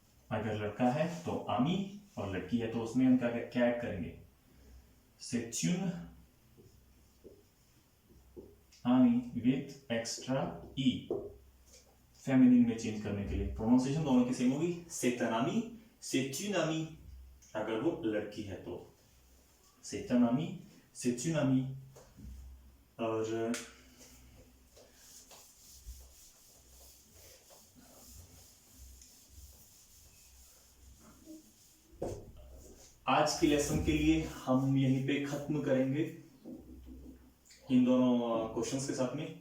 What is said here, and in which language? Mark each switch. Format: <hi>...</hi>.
<hi>अगर लड़का है तो आमी, और लड़की है तो उसमें हम क्या ऐड करेंगे,</hi> <fr>c'est une</fr> <hi>आमी विथ एक्स्ट्रा ई, फेमिनिन में चेंज करने के लिए। प्रोनाउंसिएशन दोनों की सेम होगी,</hi> <fr>c'est un ami, c'est une amie।</fr> <hi>अगर वो लड़की है तो</hi> <fr>c'est un ami, c'est une amie।</fr> <hi>और आज की लेसन के लिए हम यहीं पे खत्म करेंगे इन दोनों क्वेश्चंस के साथ में।</hi>